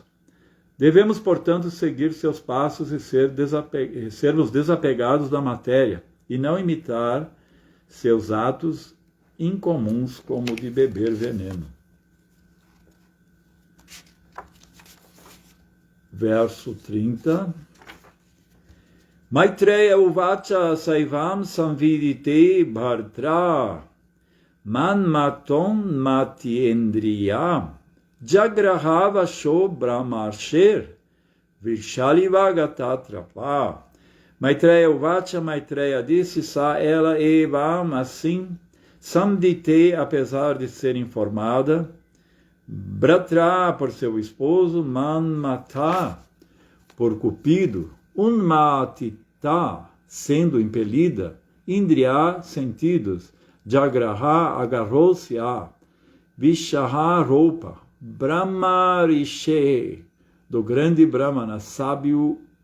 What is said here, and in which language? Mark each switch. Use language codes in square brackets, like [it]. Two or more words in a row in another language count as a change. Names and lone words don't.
[pt] Devemos, portanto, seguir seus passos e sermos desapegados da matéria e não imitar seus atos incomuns como de beber veneno. Verso 30. [sa] मैत्रेय उवाच सैवं संविदिते भर्त्रा मन्मतोन् मतिन्द्रिया जग्रहव शो ब्रह्मर्षेर् विशलीवगतत्रपा. मैत्रेय उवाच, [pt] Maitreya disse, sa ela evam, assim, samdite, apesar de ser informada, Bratra, por seu esposo, Manmata, por Cupido, Unmatita, sendo impelida, Indriya, sentidos, Jagraha, agarrou-se a, Vishaha, roupa, Brahmarishe, do grande Brahmana, sábio,